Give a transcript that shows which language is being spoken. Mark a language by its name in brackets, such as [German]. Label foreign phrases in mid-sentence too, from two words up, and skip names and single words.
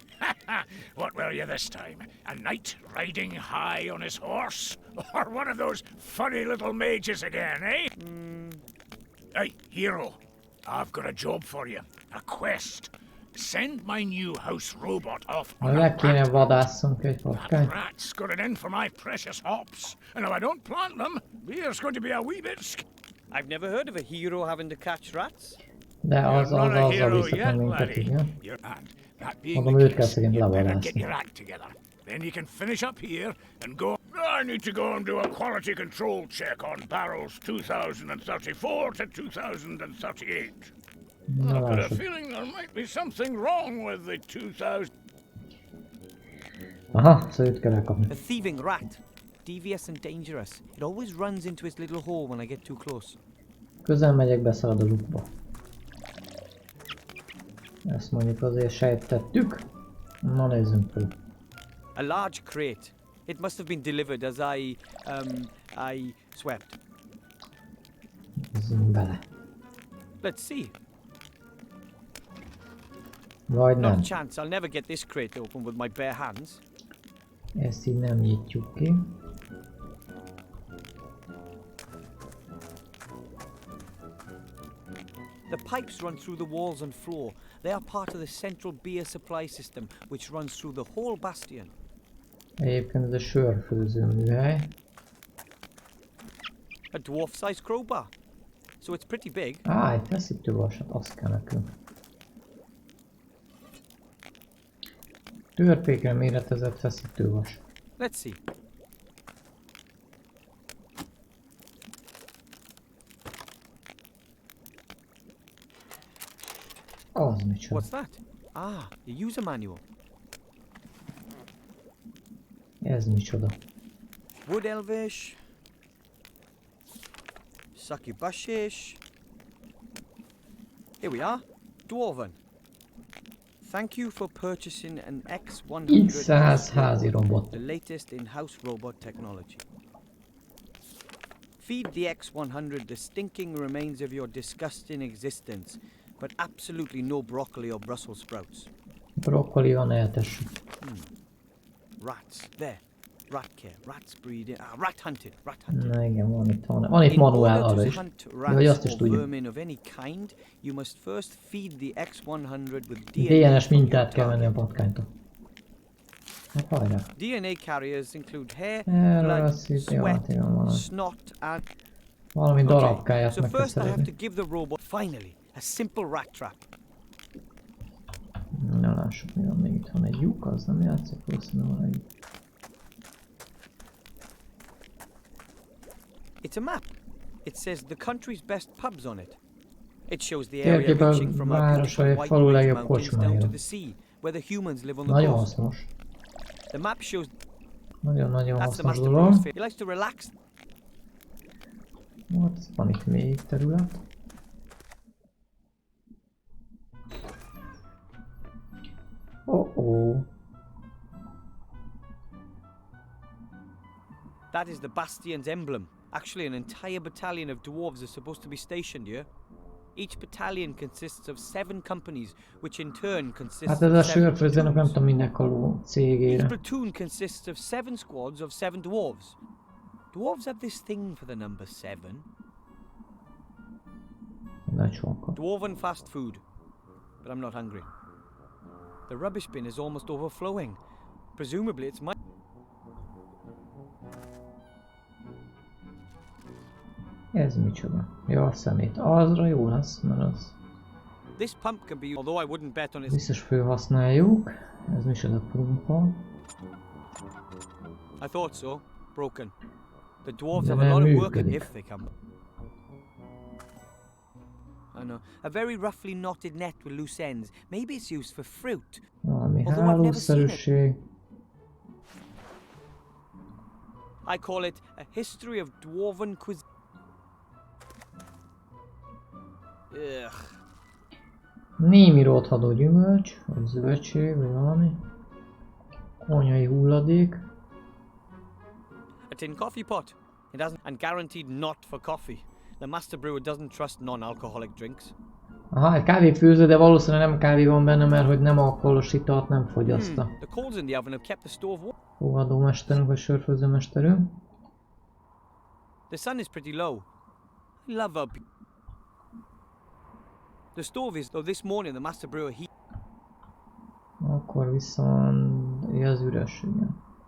[English] What were you this time? A knight riding high on his horse? Or one of those funny little mages again, eh? Hey, hero, I've got a job for you. A quest. Send my new house robot off on a [Hungarian] Meg kéne [English] rat. [Hungarian] vadásszunk egy [English] That [Hungarian] patkányt. [English] rat's got it in for my precious hops. And if I don't plant them, beer's going to be a wee bit I've never heard of a hero having to catch rats. [Hungarian] De az [English] You're not a [Hungarian] azzal [English] hero [Hungarian] visszatem [English] yet, [Hungarian] minket, [English] laddie. [Hungarian] igen. [English] And that being [Hungarian] Mondom, [English] the [Hungarian] őt kell [English] case, [Hungarian] szegény [English] you better get [Hungarian] levadászni. [English] your act together. Then you can finish up here and go. I need to go and do a quality control check on barrels 2034 to 2038. [Hungarian] Na [English] I've got a [Hungarian] lássuk. [English] feeling there might be something wrong with the 2000. [Hungarian] Aha, szóval őt kell elkapni. [English] A thieving rat. Devious and dangerous. It always runs into its little hole when I get too close. [Hungarian] Közel megyek, beszalad a lukba. Ezt mondjuk azért sejtettük. Na nézzünk fel. [English] A large crate. It must have been delivered as I swept. [Hungarian] Nézzünk bele. [English] Let's see. [Hungarian] Vagy [English] Not [Hungarian] nem. [English] a chance. I'll never get this crate open with my bare hands. [Hungarian] Ezt így nem nyitjuk ki. [English] The pipes run through the walls and floor. They are part of the central beer supply system, which runs through the whole bastion. [Hungarian] Egyébként ez a sörfőző műhely. [English] A dwarf-sized crowbar. So it's pretty big. [Hungarian] Egy feszítővasat, azt kell nekünk. Törpékre méretezett feszítővas. [English] Let's see. [Hungarian] Az micsoda. [English] What's that? Ah, the user manual. [Hungarian] Ez micsoda. [English] Wood elvish. Succubushish. Here we are. Dwarven. Thank you for purchasing an X100 [Hungarian] X100 házi robot. [English] the latest in-house robot technology. Feed the X100 the stinking remains of your disgusting existence, but absolutely no broccoli or Brussels sprouts. [Hungarian] Brokkoli van, eltessük. [English] Rats. There. Rat care. Rats breeding. Rat hunted. Rat hunted. [Hungarian] Na igen, van itt [English] In [Hungarian] manuál [English] order [Hungarian] arra [English] to [Hungarian] is. [English] hunt [Hungarian] Vagy azt is [English] rats or [Hungarian] tudjuk. [English] vermin of any kind, you must first feed the X100 with DNA. [Hungarian] DNS [English] from your [Hungarian] mintát kell venni a [English] target. [Hungarian] patkánytól. Hát hajrá. [English] DNA carriers include hair, [Hungarian] Erről [English] blood, [Hungarian] azt hittem, [English] sweat, [Hungarian] hogy van valami. [English] snot, and... [Hungarian] Valami [English] Okay, [Hungarian] darabkáját [English] so [Hungarian] meg kell [English] first I have to [Hungarian] szerezni. [English] give the robot, finally, a simple rat trap. [Hungarian] Na lássuk, mi van még itt. Van egy lyuk, az nem játszik, valószínűleg van egy... [English] It's a map. It says the country's best pubs on it. It shows the area [Hungarian] Térképen [English] reaching from our [Hungarian] város [English] beautiful [Hungarian] vagy [English] White [Hungarian] falu [English] Ridge [Hungarian] legjobb [English] Mountains down to [Hungarian] kocsmája. [English] the sea, where the humans live on the [Hungarian] Nagyon [English] coast. [Hungarian] hasznos. [English] The map shows [Hungarian] Nagyon-nagyon [English] that's the [Hungarian] hasznos [English] Master [Hungarian] dolog. [English] Brewer's favorite. He likes to relax. [Hungarian] Hát, van itt még terület. [English] Oh. That is the Bastion's emblem. Actually, an entire battalion of dwarves is supposed to be stationed here. Each battalion consists of 7 companies, which in turn consists [Hungarian] Hát ez a [English] of 7 [Hungarian] sörfőzőnek nem [English] platoons. [Hungarian] tudom minek való [English] Each [Hungarian] cégére. [English] platoon consists of 7 squads of 7 dwarves. Dwarves have this thing for the number 7. [Hungarian] Nagy sokkal. [English] Dwarven fast food. But I'm not hungry. The rubbish bin is almost overflowing. Presumably it's my... [Hungarian] Ez micsoda? Ja, a szemét. Azra jó lesz, mert az [English] This pump can be used, although I wouldn't bet on its... [Hungarian] biztos felhasználjuk. Ez micsoda pumpa. [English] I thought so. Broken. The dwarves [Hungarian] De [English] have a lot [Hungarian] nem [English] of work [Hungarian] működik. [English] if they come. I know. A very roughly knotted net with loose ends. Maybe it's used for fruit. [Hungarian] Valami [English] Although I've never seen it. [Hungarian] hálószerűség. [English] I call it a history of dwarven cuisine. Ugh. [Hungarian] Némi rothadó gyümölcs, vagy zöldség, vagy valami. Konyhai hulladék. [English] A tin coffee pot. It hasn't, and guaranteed not for coffee. The master brewer doesn't trust non-alcoholic drinks. [Hungarian] Aha, egy kávéfőző, de valószínűleg nem kávé van benne, mert hogy nem alkoholos italt nem fogyaszta. [English] The coals in the oven have kept the stove warm. [Hungarian] Fogadómesterünk, vagy sörfőzőmesterünk. [English] The sun is pretty low. I love how the stove is, though this morning the master brewer heat. [Hungarian] Akkor viszont... Ja, az üres, igen.